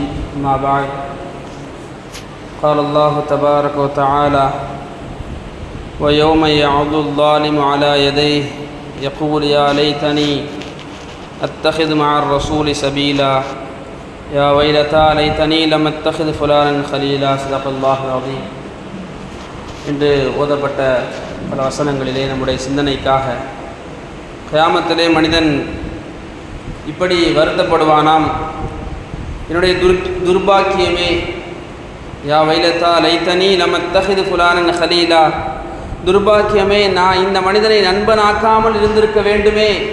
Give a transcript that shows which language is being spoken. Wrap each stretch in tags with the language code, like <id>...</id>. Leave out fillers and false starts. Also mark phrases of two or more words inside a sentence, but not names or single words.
<ar>أما بعد، قال الله تبارك وتعالى: ويوم يعض الظالم على يديه يقول يا ليتني أتخذ مع الرسول سبيلا يا ويلتى ليتني لم أتخذ فلانا خليلا. صدق الله العظيم.</ar> <ta>இன்று ஓதப்பட்ட பல வசனங்களிலே நம்முடைய சிந்தனைக்காக, கியாமத்திலே மனிதன் இப்படி வருத்தப்படுவானாம்: என்னுடைய துர்பாக்கியமே,</ta> <ar>يا ويلتى ليتني لم أتخذ فلانا خليلا,</ar> <ta>துர்பாக்கியமே, நான் இந்த மனிதனை நண்பனாக்காமல் இருந்திருக்க வேண்டுமே.</ta>